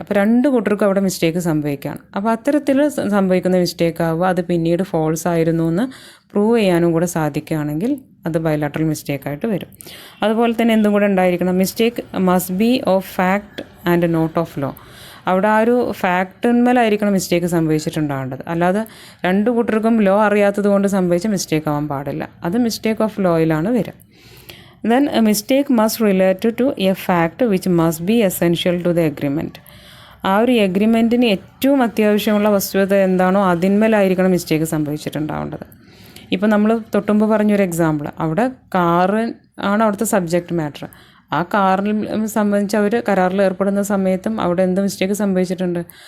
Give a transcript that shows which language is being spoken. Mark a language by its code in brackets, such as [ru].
[ml] അപ്പോൾ രണ്ട് കൂട്ടർക്കും അവിടെ മിസ്റ്റേക്ക് സംഭവിക്കുകയാണ്. അപ്പോൾ അത്തരത്തിൽ സംഭവിക്കുന്ന മിസ്റ്റേക്ക് ആവുക അത് പിന്നീട് ഫോൾസ് ആയിരുന്നു എന്ന് പ്രൂവ് ചെയ്യാനും കൂടെ സാധിക്കുകയാണെങ്കിൽ അത് ബൈലാറ്ററൽ മിസ്റ്റേക്കായിട്ട് വരും. അതുപോലെ തന്നെ എന്തും കൂടെ ഉണ്ടായിരിക്കണം, [en] Mistake must be of fact and not of law. [ml] അവിടെ ആ ഒരു ഫാക്ടിന്മേലായിരിക്കണം മിസ്റ്റേക്ക് സംഭവിച്ചിട്ടുണ്ടാവേണ്ടത്. അല്ലാതെ രണ്ട് കൂട്ടർക്കും ലോ അറിയാത്തത് കൊണ്ട് സംഭവിച്ച മിസ്റ്റേക്ക് ആവാൻ പാടില്ല. അത് മിസ്റ്റേക്ക് ഓഫ് ലോയിലാണ് വരിക. [en] Then a mistake must relate to a fact which must be essential to the agreement. [ml] ആ ഒരു എഗ്രിമെൻറ്റിന് ഏറ്റവും അത്യാവശ്യമുള്ള വസ്തുത എന്താണോ അതിന്മേലായിരിക്കണം മിസ്റ്റേക്ക് സംഭവിച്ചിട്ടുണ്ടാവേണ്ടത്. ഇപ്പോൾ നമ്മൾ തൊട്ടുമ്പ് പറഞ്ഞൊരു എക്സാമ്പിൾ, അവിടെ കാറ് ആണ് അവിടുത്തെ സബ്ജക്റ്റ് മാറ്റർ. ആ കാറിൽ സംബന്ധിച്ച് അവർ കരാറിൽ ഏർപ്പെടുന്ന സമയത്തും അവിടെ എന്ത് മിസ്റ്റേക്ക് സംഭവിച്ചിട്ടുണ്ട്?